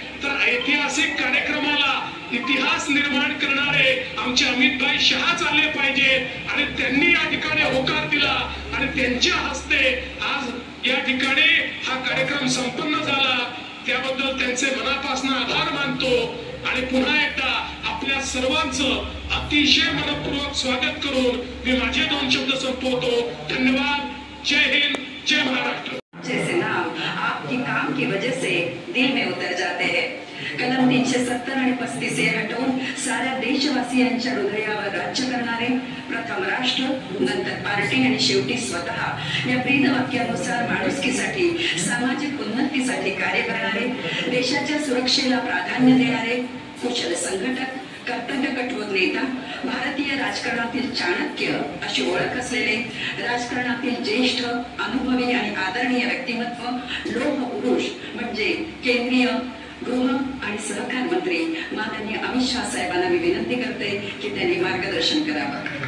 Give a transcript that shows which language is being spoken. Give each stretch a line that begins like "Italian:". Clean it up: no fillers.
Marathi: तर ऐतिहासिक कार्यक्रमाला इतिहास निर्माण करणारे आमचे अमितभाई शहा चालले पाहिजे आणि त्यांनी या ठिकाणी होकार दिला आणि त्यांच्या हस्ते आज या ठिकाणी हा कार्यक्रम संपन्न झाला. त्याबद्दल त्यांचे मनापासून आभार मानतो आणि पुन्हा एकदा आपल्या सर्वांचं अतिशय मनपूर्वक स्वागत करून मी माझे 2 शब्द संपवतो. धन्यवाद. जय हिंद, जय महाराष्ट्र.
Hindi: जैसे नाम आपकी काम की वजह से दिल में उतर जाते हैं.
Marathi: कलम 370 आणि 35 हे हटवून साऱ्या देशवासियांच्या हृदयावर राज्य करणारे, प्रथम राष्ट्र, नंतर पार्टी आणि शेवटी स्वतः या ब्रीद वाक्यानुसार माणुसकीसाठी, सामाजिक उन्नतीसाठी कार्य करणारे, देशाच्या सुरक्षेला प्राधान्य देणारे, कुशल संघटक, कर्तव्य कठोर नेता, भारतीय राजकारणातील चाणक्य अशी ओळख असलेले, राजकारणातील ज्येष्ठ, अनुभवी आणि आदरणीय व्यक्तिमत्व, लोह पुरुष म्हणजे केंद्रीय गृह आणि सहकार मंत्री माननीय अमित शाह साहेबांना मी विनंती करते की त्यांनी मार्गदर्शन करावं.